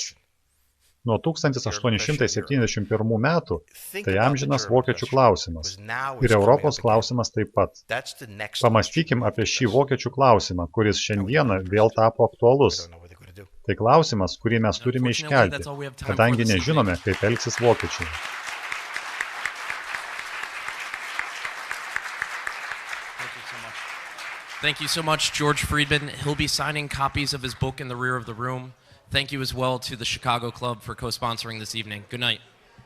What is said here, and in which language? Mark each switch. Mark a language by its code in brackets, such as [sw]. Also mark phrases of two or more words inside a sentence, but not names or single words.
[lt] Nuo 1871 metų tai amžinas vokiečių klausimas ir Europos klausimas taip pat. Pamąstykim apie šį vokiečių klausimą, kuris šiandieną vėl tapo aktualus. Tai klausimas, kurį mes turime iškelti, kadangi nežinome, kaip elgsis vokiečiai. [en] Thank you so much, George Friedman. He'll be signing copies of his book in the rear of the room. Thank you as well to the Chicago Club for co-sponsoring this evening. Good night.